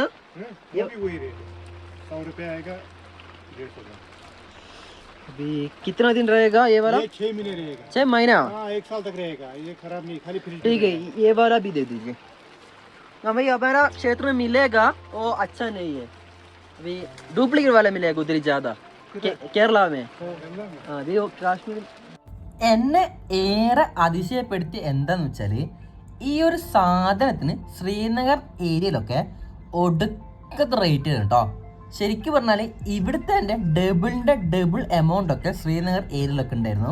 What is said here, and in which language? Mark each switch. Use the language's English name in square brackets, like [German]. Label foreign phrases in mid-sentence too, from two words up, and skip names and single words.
[Hindi] ये भी वही रेट 100 रुपये आएगा, 150 ग्राम. अभी कितना दिन रहेगा ये वाला? ये 6 महीने रहेगा. 6 महीना? हाँ 1 साल तक रहेगा. ये खराब नहीं, खाली फ्रिज. ठीक है, ये वाला भी दे दीजिए. हाँ भाई, हमारा क्षेत्र में मिलेगा वो अच्छा नहीं है. अभी डुप्लीकेट वाला मिलेगा उधर ज़्यादा, കേരള में. [Malayalam] കാശ്മീർ. എന്നെ ഏറെ അതിശയപ്പെടുത്തി എന്താന്ന് വെച്ചാൽ ഈ ഒരു സാധനത്തിന് ശ്രീനഗർ ഏരിയയിലൊക്കെ ഒടുക്കത്തെ റേറ്റ് കേട്ടോ. ശരിക്കും പറഞ്ഞാൽ ഇവിടുത്തെ എൻ്റെ ഡബിൾ എമൗണ്ട് ഒക്കെ ശ്രീനഗർ ഏരിയയിലൊക്കെ ഉണ്ടായിരുന്നു.